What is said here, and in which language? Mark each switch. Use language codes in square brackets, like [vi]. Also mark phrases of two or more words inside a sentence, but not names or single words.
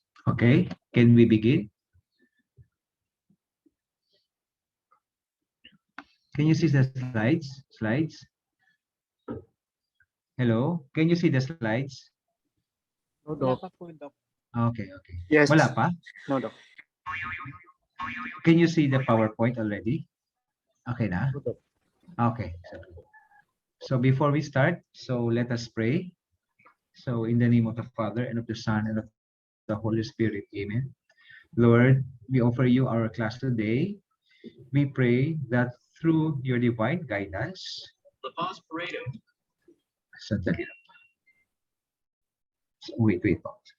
[en] Okay, can we begin? Can you see the slides? Slides? Hello? Can you see the slides? No, [tl] Wala Doc. pa po, Doc. [en] Okay, okay. Yes. [tl] Wala pa? [en] No, Doc. Can you see the PowerPoint already? [tl] Okay na? [en] No, Doc. Okay. So before we start, so let us pray. So in the name of the Father, and of the Son, and of the Holy Spirit, amen. Lord, we offer you our class today. We pray that through your divine guidance, [tl] sandali lang. Wait po.